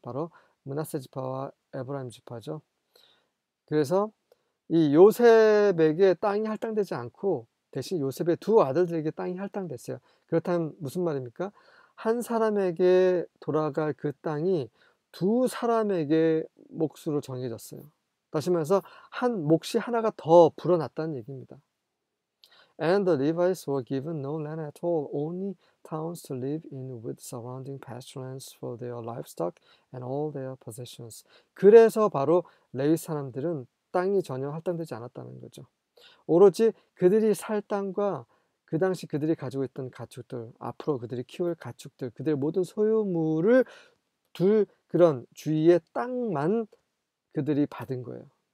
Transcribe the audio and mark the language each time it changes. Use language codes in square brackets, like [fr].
[ko] 바로 므낫세 지파와 에브라임 지파죠. 그래서 이 요셉에게 땅이 할당되지 않고 대신 요셉의 두 아들들에게 땅이 할당됐어요. 그렇다면 무슨 말입니까? 한 사람에게 돌아갈 그 땅이 두 사람에게 몫으로 정해졌어요. 다시 말해서 한 몫이 하나가 더 불어났다는 얘기입니다. [en] And the Levites were given no land at all, only towns to live in with surrounding pasturelands for their livestock and all their possessions. [ko] 그래서 바로 레위 사람들은 땅이 전혀 할당되지 않았다는 거죠. 오로지 그들이 살 땅과 그 당시 그들이 가지고 있던 가축들, 앞으로 그들이 키울 가축들, 그들의 모든 소유물을 둘 그런 주위의 땅만 그들이 받은 거예요.